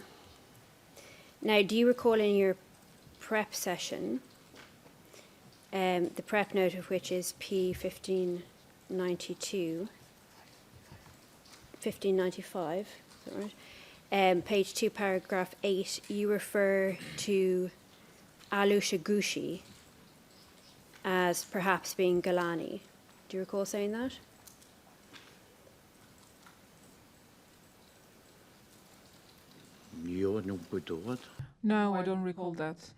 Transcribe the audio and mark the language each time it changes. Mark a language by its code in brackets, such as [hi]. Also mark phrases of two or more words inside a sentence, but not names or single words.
[en] Now, do you recall in your prep session, the prep note of which is P1592, 1595, is that right? Page 2, paragraph 8, you refer to Alusha Gushi as perhaps being Galani. Do you recall saying that? [sq] Jo, nuk kujtohet. [en] No, I don't recall that.